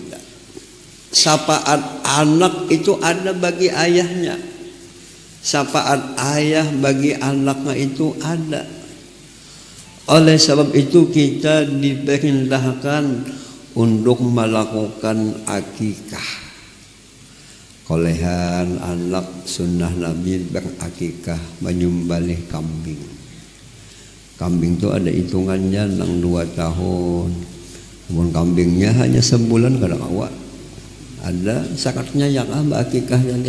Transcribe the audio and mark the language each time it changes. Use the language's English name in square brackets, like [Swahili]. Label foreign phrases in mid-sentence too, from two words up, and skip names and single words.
[Indonesian] Syafaat anak itu ada bagi ayahnya, syafaat ayah bagi anaknya itu ada. Oleh sebab itu kita diperintahkan untuk melakukan akikah. Kolehan anak sunnah Nabi berakikah menyembelih kambing. Kambing itu ada hitungannya 2 tahun. Namun kambingnya hanya sebulan kada awak. Ada syaratnya yang akikah jadi.